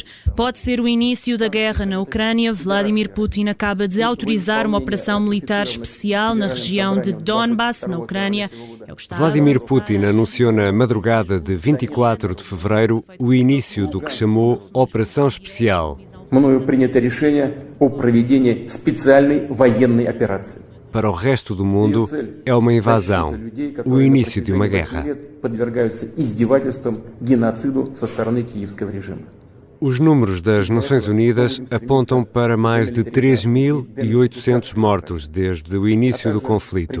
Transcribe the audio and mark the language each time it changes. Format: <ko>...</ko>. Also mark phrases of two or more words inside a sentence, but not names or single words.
<pt>Pode ser o início da guerra na Ucrânia. Vladimir Putin acaba de autorizar uma operação militar especial na região de Donbass, na Ucrânia. Vladimir Putin anunciou na madrugada de 24 de fevereiro o início do que chamou Operação Especial.</pt> <ru>Мною принято решение о проведении специальной военной операции.</ru> <pt>Para o resto do mundo, é uma invasão, o início de uma guerra. Os números das Nações Unidas apontam para mais de 3.800 mortos desde o início do conflito.</pt>